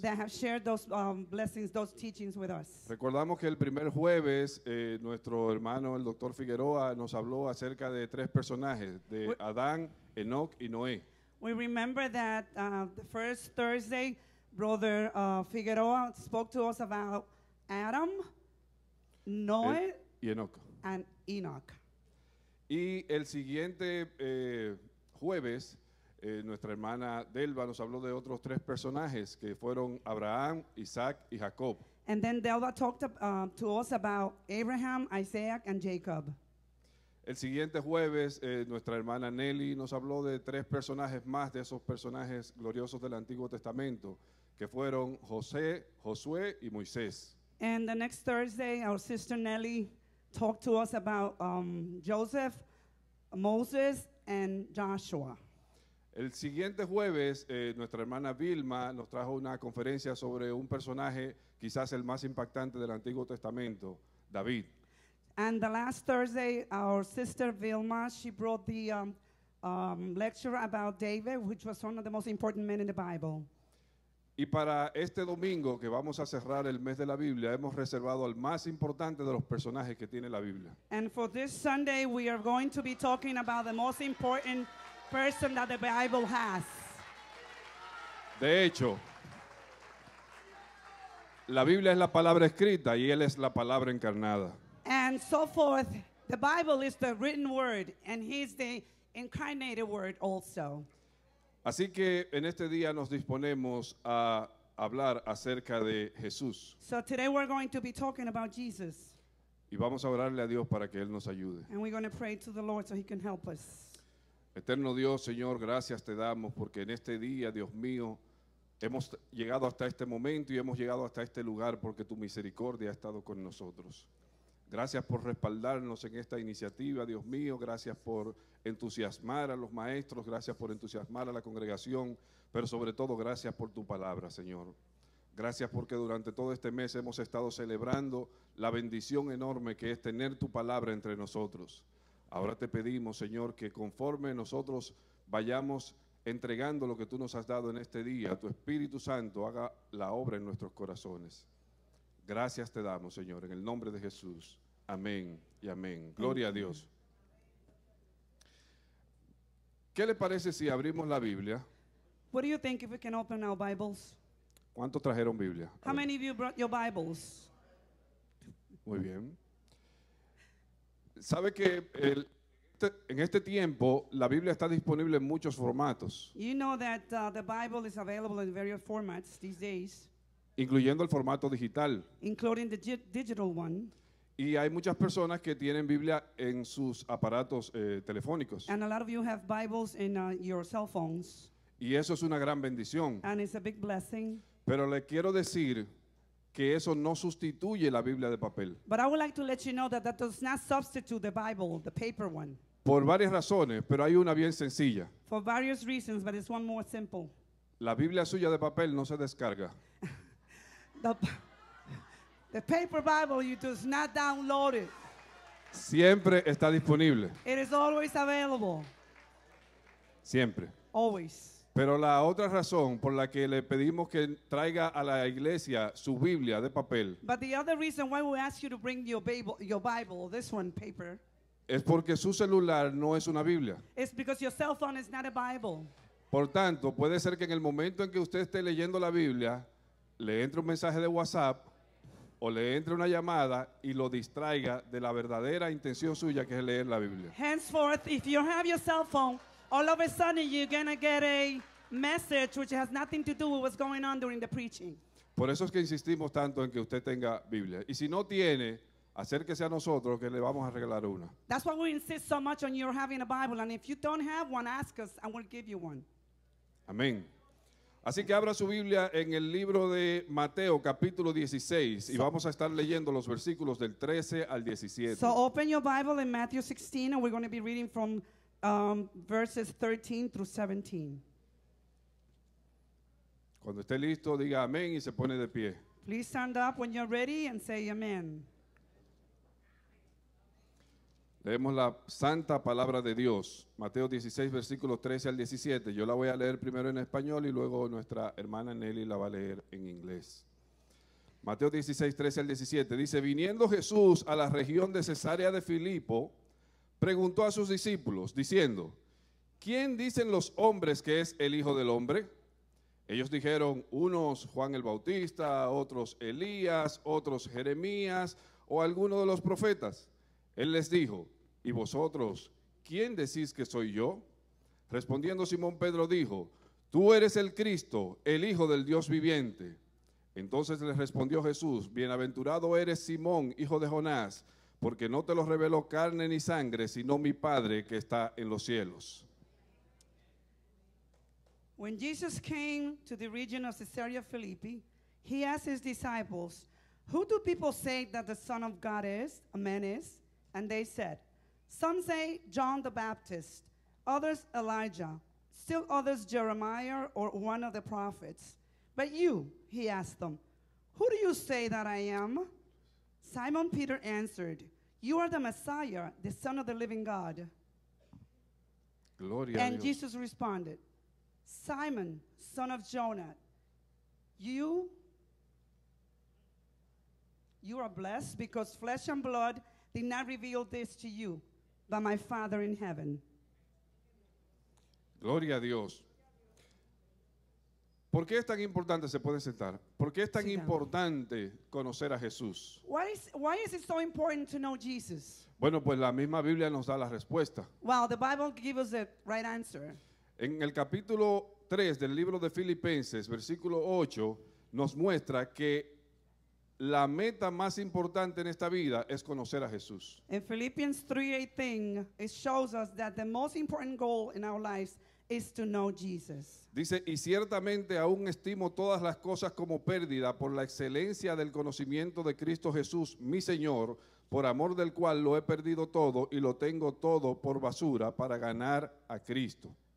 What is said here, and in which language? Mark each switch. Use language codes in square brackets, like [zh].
[en] that have shared those blessings, those teachings with us. [es] Recordamos que el primer jueves nuestro hermano el doctor Figueroa nos habló acerca de 3 personajes, de Adán, Enoc y Noé. [en] We remember that the first Thursday, Brother Figueroa spoke to us about Adam, Noah, [es] Y Enoc. [en] and Enoch. [es] Y el siguiente jueves, nuestra hermana Delva nos habló de otros 3 personajes que fueron Abraham, Isaac y Jacob. [en] And then Delva talked to us about Abraham, Isaac, and Jacob. [es] El siguiente jueves, nuestra hermana Nelly nos habló de 3 personajes más de esos personajes gloriosos del Antiguo Testamento, que fueron José, Josué y Moisés. [en] And the next Thursday, our sister Nellie talked to us about Joseph, Moses, and Joshua. [es] El siguiente jueves, nuestra hermana Vilma nos trajo una conferencia sobre un personaje quizás el más impactante del Antiguo Testamento, David. [en] And the last Thursday, our sister Vilma, she brought the lecture about David, which was one of the most important men in the Bible. [es] Y para este domingo, que vamos a cerrar el mes de la Biblia, hemos reservado al más importante de los personajes que tiene la Biblia. [en] And for this Sunday, we are going to be talking about the most important person that the Bible has. [es] De hecho, la Biblia es la palabra escrita y Él es la palabra encarnada. [en] And so forth, the Bible is the written word, and He's the incarnated word also. [es] Así que en este día nos disponemos a hablar acerca de Jesús [en] So today we're going to be talking about Jesus, [es] y vamos a orarle a Dios para que Él nos ayude. [en] and we're going to pray to the Lord so He can help us. [es] Eterno Dios, Señor, gracias te damos porque en este día, Dios mío, hemos llegado hasta este momento y hemos llegado hasta este lugar porque tu misericordia ha estado con nosotros. Gracias por respaldarnos en esta iniciativa, Dios mío. Gracias por entusiasmar a los maestros, gracias por entusiasmar a la congregación, pero sobre todo gracias por tu palabra, Señor. Gracias porque durante todo este mes hemos estado celebrando la bendición enorme que es tener tu palabra entre nosotros. Ahora te pedimos, Señor, que conforme nosotros vayamos entregando lo que tú nos has dado en este día, tu Espíritu Santo haga la obra en nuestros corazones. Gracias te damos, Señor, en el nombre de Jesús. Amén y amén. Gloria a Dios. ¿Qué le parece si abrimos la Biblia? [en] What do you think if we can open our Bibles? [es] ¿Cuántos trajeron Biblia? A [en] How [es] ver. [en] many of you brought your Bibles? [es] Muy bien. ¿Sabe que en este tiempo la Biblia está disponible en muchos formatos, [en] You know that the Bible is available in various formats these days, [es] incluyendo el formato digital? [en] including the digital one. [es] Y hay muchas personas que tienen Biblia en sus aparatos telefónicos. [en] And a lot of you have Bibles in your cell phones, [es] Y eso es una gran bendición. [en] and it's a big blessing. [es] Pero le quiero decir que eso no sustituye la Biblia de papel. [en] But I would like to let you know that that does not substitute the Bible, the paper one, [es] Por varias razones, pero hay una bien sencilla. [en] for various reasons, but it's one more simple. [es] La Biblia suya de papel no se descarga. [en] The paper Bible, you does not download it. [es] Siempre está disponible. [en] It is always available, [es] Siempre. [en] always. [es] Pero la otra razón por la que le pedimos que traiga a la iglesia su Biblia de papel [en] But the other reason why we ask you to bring your Bible, this one, paper, [es] es porque su celular no es una Biblia. [en] is because your cell phone is not a Bible. [es] Por tanto, puede ser que en el momento en que usted esté leyendo la Biblia, le entre un mensaje de WhatsApp o le entre una llamada y lo distraiga de la verdadera intención suya, que es leer la Biblia. [en] Henceforth, if you have your cell phone, all of a sudden you're going to get a message which has nothing to do with what's going on during the preaching. [es] Por eso es que insistimos tanto en que usted tenga Biblia. Y si no tiene, acérquese a nosotros que le vamos a regalar una. [en] That's why we insist so much on your having a Bible. And if you don't have one, ask us and we'll give you one. [es] Amén. Así que abra su Biblia en el libro de Mateo capítulo 16 y vamos a estar leyendo los versículos del 13 al 17. [en] So open your Bible in Matthew 16, and we're going to be reading from verses 13 through 17. [es] Cuando esté listo, diga amén y se pone de pie. [en] Please stand up when you're ready and say amen. [es] Leemos la santa palabra de Dios, Mateo 16, versículos 13 al 17. Yo la voy a leer primero en español y luego nuestra hermana Nelly la va a leer en inglés. Mateo 16, 13 al 17 dice: viniendo Jesús a la región de Cesarea de Filipo, preguntó a sus discípulos, diciendo: ¿quién dicen los hombres que es el Hijo del Hombre? Ellos dijeron, unos Juan el Bautista, otros Elías, otros Jeremías o alguno de los profetas. Él les dijo: ¿y vosotros, quién decís que soy yo? Respondiendo Simón Pedro dijo: tú eres el Cristo, el Hijo del Dios viviente. Entonces les respondió Jesús: bienaventurado eres Simón, hijo de Jonás, porque no te lo reveló carne ni sangre, sino mi Padre que está en los cielos. [en] When Jesus came to the region of Caesarea Philippi, he asked his disciples, who do people say that the Son of God is, a man is? And they said, some say John the Baptist, others Elijah, still others Jeremiah or one of the prophets. But you, he asked them, who do you say that I am? Simon Peter answered, you are the Messiah, the Son of the living God. [es] Gloria a [en] And [es] Dios. [en] Jesus responded, Simon, son of Jonah, you are blessed because flesh and blood did not reveal this to you, but my Father in heaven. [es] Gloria a Dios. ¿Por qué es tan importante? Se puede sentar. ¿Por qué es tan [en] Sit down. [es] importante conocer a Jesús? [en] Why is it so important to know Jesus? [es] Bueno, pues la misma Biblia nos da la respuesta. [en] Well, the Bible gives us the right answer. [es] En el capítulo 3 del libro de Filipenses, versículo 8, nos muestra que la meta más importante en esta vida es conocer a Jesús. [en] In Philippians 3:18, it shows us that the most important goal in our lives is to know Jesus. [es] Dice, y ciertamente aún estimo todas las cosas como pérdida por la excelencia del conocimiento de Cristo Jesús, mi Señor, por amor del cual lo he perdido todo y lo tengo todo por basura para ganar a Cristo.